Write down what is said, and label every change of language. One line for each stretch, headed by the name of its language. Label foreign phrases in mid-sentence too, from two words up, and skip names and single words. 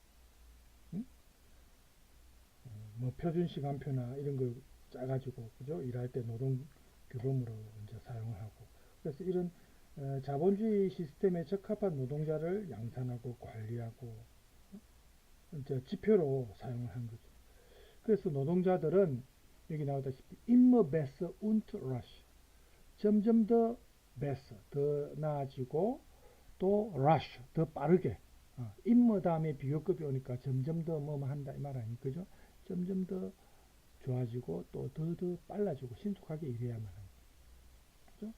Korean: 뭐 표준 시간표나 이런 걸 짜가지고 그죠? 일할 때 노동 규범으로 이제 사용을 하고 그래서 이런 자본주의 시스템에 적합한 노동자를 양산하고 관리하고 이제 지표로 사용을 한 거죠. 그래서 노동자들은 여기 나오다시피
German: immer besser und rasch
Korean: 점점 더 besser 더 나아지고 또 rasch 더 빠르게 immer 다음에 비교급이 오니까 점점 더 뭐뭐 한다 이 말 아닙니까? 그죠? 점점 더 좋아지고 또 더 빨라지고 신속하게 일해야만 합니다. 그죠?